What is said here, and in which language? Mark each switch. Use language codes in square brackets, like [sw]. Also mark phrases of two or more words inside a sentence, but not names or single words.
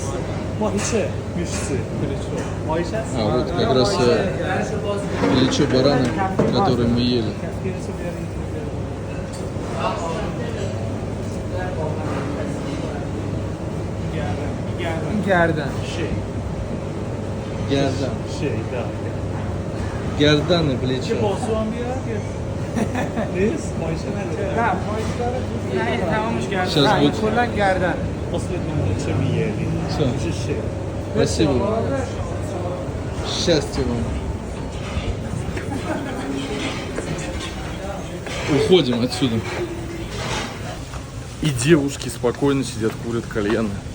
[ru] А, вот как раз плечо барана, которое мы ели. [fa] گردن [ru] Gerdan и плечо. [fa] نه تمامش [ru] Сейчас будет. [fa] کلا گردن [ru] Все. Спасибо. Счастья вам. Уходим отсюда. И девушки спокойно сидят, курят кальяны.